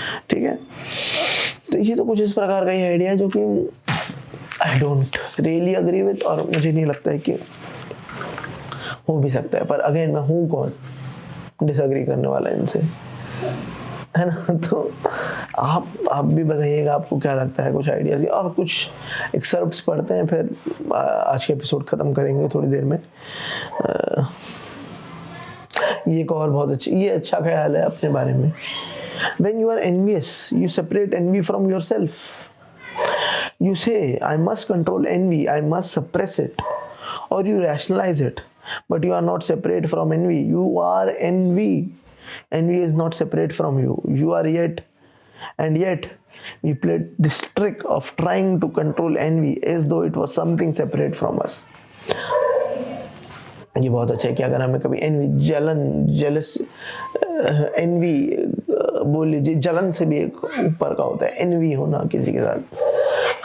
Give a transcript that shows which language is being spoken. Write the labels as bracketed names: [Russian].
[Hindi] ठीक है, तो ये तो कुछ इस प्रकार का ही आइडिया है जो कि [English] I don't really agree with, [Hindi] और मुझे नहीं लगता है कि हो भी सकता है। पर अगेन, मैं हूँ कौन डिसएग्री करने वाला इनसे? है ना। तो आप भी बताइएगा आपको क्या लगता है कुछ आइडियाज़, और कुछ एक्सर्प्ट्स पढ़ते हैं, फिर आज के एपिसोड ख़त्म करेंगे थोड़ी देर में। ये एक और बहुत ये अच्छा ख्याल है अपने बारे में। [English] When you are envious, you separate envy from yourself. You say, I must control envy, I must suppress it, or you rationalize it. But you are not separate from envy. You are envy. Envy is not separate from you. You are yet, and yet, we played this trick of trying to control envy as though it was something separate from us. [Hindi] ये बहुत अच्छा है कि अगर हमें कभी N V, jealous, N V बोल लीजिए, जलन से भी एक ऊपर का होता है एनवी होना किसी के साथ।